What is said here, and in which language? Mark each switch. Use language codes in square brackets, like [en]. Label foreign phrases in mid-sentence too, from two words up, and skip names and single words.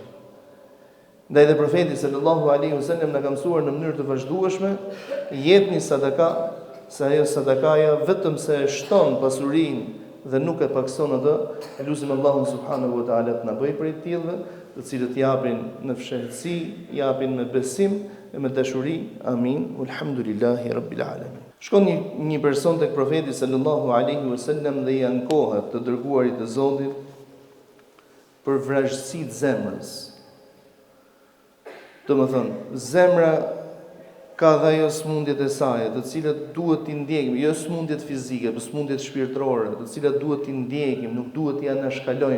[sq] Ndaj dhe profeti [ar] صلى الله عليه وسلم [sq] na ka mësuar në mënyrë të vazhdueshme, jepni sadaka, se ajo sadakaja vetëm se e shton pasurinë dhe nuk e pakson atë. Elusim Allahun [ar] سبحانه وتعالى [sq] të na bëjë prej të tillëve, të cilët japin në fshehtësi, japin me besim e me dashuri. Amin. [ar] الحمد لله رب العالمين. [sq] Shkon një person tek profeti [ar] صلى الله عليه وسلم [sq] dhe i ankohet të dërguarit të Zotit për vrasësitë zemrës. Domethënë, zemra ka dhe ajo smundjet e saj, të cilat duhet t'i ndjekim, jo smundjet fizike, por smundjet shpirtërore, të cilat duhet t'i ndjekim, nuk duhet t'i anashkalojmë.